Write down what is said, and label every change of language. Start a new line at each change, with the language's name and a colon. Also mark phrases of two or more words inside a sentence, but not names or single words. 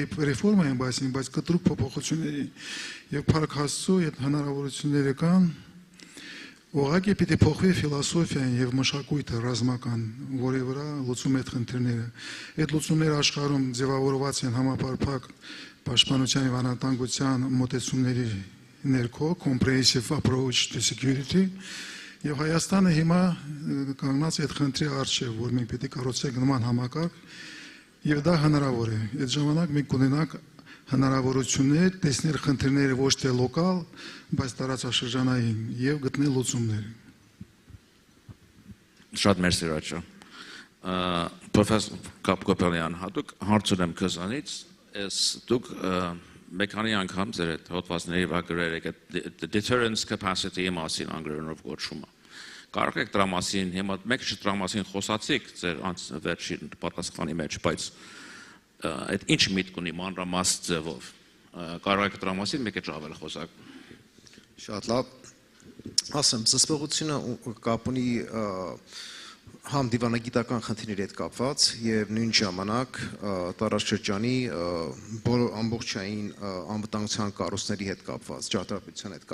Armenian: ռեֆորմայի մասին, բայց կտրուկ փոփոխությունների եւ Փառք Աստծո այդ հնարավորությունները կան։ Ուղղակի պիտի փոխվի ֆիլոսոֆիան եւ մշակույթը ռազմական, որի վրա լուծում այդ խնդիրները։ Այդ լուծումները աշխարհում ձևավորված են համապարփակ պաշտպանության եւ անվտանգության մոտեցումների ներքո,
English: comprehensive approach to security։
Armenian: Եվ Հայաստանը հիմա կանգնած է այդ խնդրի առջև, որ մենք պետք է կառուցենք նման համակարգ, եւ դա հնարավոր է։ Այդ ժամանակ մենք կունենանք հնարավորություններ տեսնել խնդիրները ոչ թե լոկալ, բայց տարածաշրջանային եւ գտնել լուծումներ։ Շատ մերսի Ռաչա։ Պրոֆեսոր Կապկոպելյան, հատուկ հարց ունեմ քեզանից, դուք մեքանի անգամ ձեր այդ հոդվածների վրա գրել եք
English: deterrence capacity-
Armenian: ի մասին անգլերենով կոչումը։ Կարող եք դրա մասին, հիմա մեկ շուտ դրա մասին խոսացիք ձեր վերջին պատասխանի մեջ, բայց այդ ինչ միտք ունի մանրամասն ձևով։ Կարող եք դրա մասին մեկ ավել խոսակ։ Շատ լավ։ Ասեմ, զսպողությունը կապ ունի համ դիվանագիտական խնդիրների հետ կապված եւ նույն ժամանակ տարածաշրջանի ամբողջային անվտանգության կառույցների հետ կապված, ճարտարապետության հետ